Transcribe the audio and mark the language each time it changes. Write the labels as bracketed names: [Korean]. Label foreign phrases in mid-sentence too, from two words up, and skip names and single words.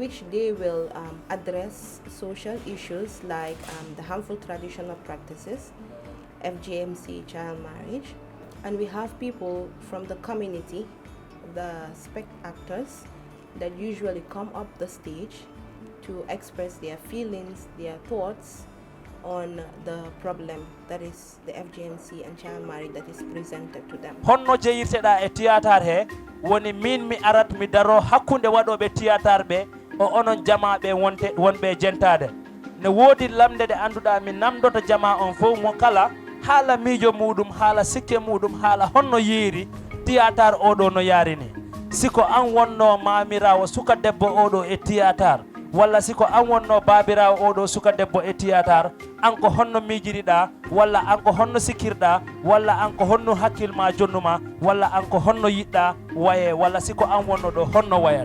[English] which they will address social issues like the harmful traditional practices, FGM, child marriage, and we have people from the community, the spec actors, that usually come up the stage to express their feelings, their thoughts on the problem that is the FGMC and child marriage that is presented to them. [Fula] Honno jeyirteɗa e théâtre he woni min mi arat mi daro hakkunde waɗoɓe théâtre ɓe o onon jamaɓe wonɓe jentade ne woodi lamde ɗe anduɗa mi namdoto jama on fof mo kala haala miijo muɗum haala sikke muɗum haala honno yeeri théâtre oɗo no yarini siko an wonno mamirawo suka debbo oɗo e théâtre walla siko an wonno babirawo oɗo suka debbo e théâtre an ko honno mijiriɗa walla an ko honno sikkirɗa walla an ko honno hakkilma jonnuma walla an ko honno yiɗɗa waye walla siko an wonno ɗo honno wayata